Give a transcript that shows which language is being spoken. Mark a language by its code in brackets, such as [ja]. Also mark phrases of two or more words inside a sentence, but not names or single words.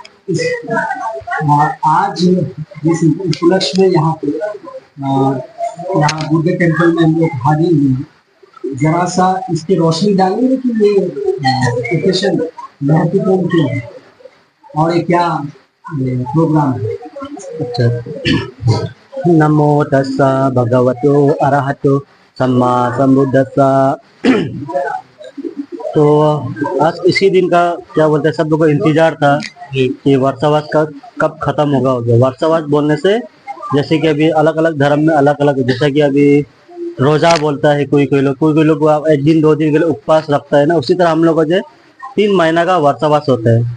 [hi] आज जिस उपलक्ष्य में यहाँ पे यहाँ बुद्ध टेम्पल में हम लोग हाजिर हुए हैं, जरा सा इसकी रोशनी डालेंगे कि ये ओकेशन महत्वपूर्ण क्यों है और ये क्या प्रोग्राम है। अच्छा, [pi] नमो तस्सा भगवतो अरहतो सम्मा संबुद्धस्सा। [hi] तो आज इसी दिन का क्या बोलते हैं, सब लोगों को इंतजार था कि वर्षावास का कब खत्म होगा। वर्षावास बोलने से जैसे कि अभी अलग अलग धर्म में अलग अलग, जैसे कि अभी रोजा बोलता है कोई कोई लोग एक दिन दो दिन के लिए उपवास रखता है ना, उसी तरह हम लोग को जो 3 महीना का वर्षावास होता है।